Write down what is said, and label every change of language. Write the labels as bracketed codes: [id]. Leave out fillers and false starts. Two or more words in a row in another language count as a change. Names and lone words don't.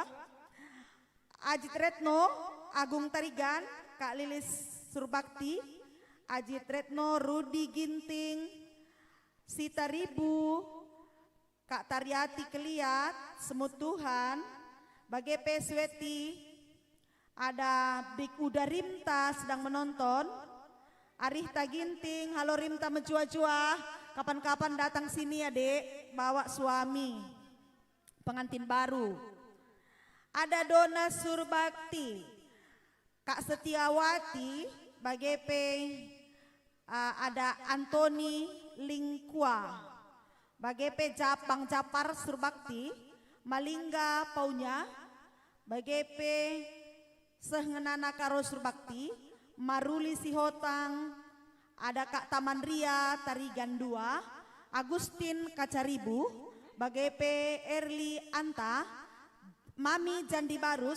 [btx] Ajit Retno Agung Tarigan Kak Lilis Surbakti Ajit Retno Rudi Ginting Sita Ribu Kak Taryati Keliat Semut Tuhan Bagepe Sweti. [id] Ada Big Uda Rimta sedang menonton. [btx] Arihta Ginting, halo Rimta menjua-jua. [id] Kapan-kapan datang sini ya dek, bawa suami. Pengantin baru. [btx] Ada Dona Surbakti, Kak Setiawati, Bagepe, ada Antoni Lingkua. Bagepe Bang Japar Surbakti, Malingga Paunya, Bagepe Sehngenana Karo Surbakti, Maruli Sihotang, ada Kak Taman Ria Tarigan 2, Agustin Kacaribu, Bagepe Erli Anta, Mami Jandi Barus